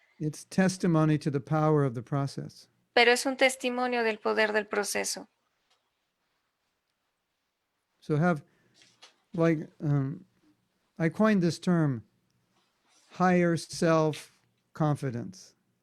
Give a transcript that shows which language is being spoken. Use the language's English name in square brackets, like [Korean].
[English] It's testimony to the power of the process. [Spanish] pero es un testimonio del poder del proceso. [English] So have, like, I coined this term, higher self confidence.